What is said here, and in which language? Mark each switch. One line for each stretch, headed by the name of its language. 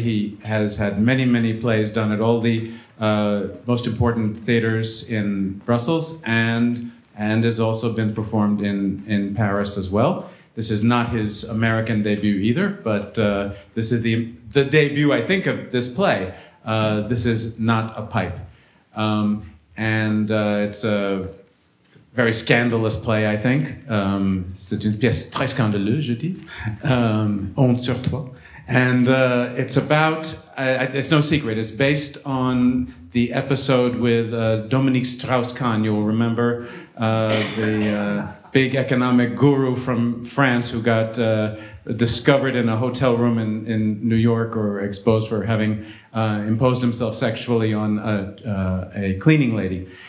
English: He has had many, many plays done at all the most important theaters in Brussels and has also been performed in Paris as well. This is not his American debut either, but this is the debut, I think, of this play. This is Not a Pipe. And it's a very scandalous play, I think.
French: C'est une pièce très scandaleuse, je dis. Honte sur toi.
English: And it's about, it's no secret, it's based on the episode with Dominique Strauss-Kahn. You'll remember the big economic guru from France who got discovered in a hotel room in New York or exposed for having imposed himself sexually on a cleaning lady.